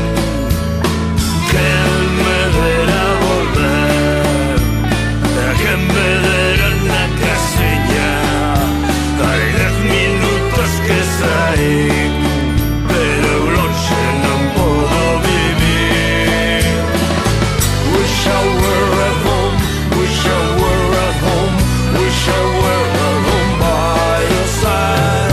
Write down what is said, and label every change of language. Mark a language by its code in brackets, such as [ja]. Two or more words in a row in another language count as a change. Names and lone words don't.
[gl] quen me dera volver, quen me dera na casiña. Hai 10 minutos que saín, pero lonxe non podo vivir. [en] Wish I were at home, wish I were at home, wish I were at home by your side.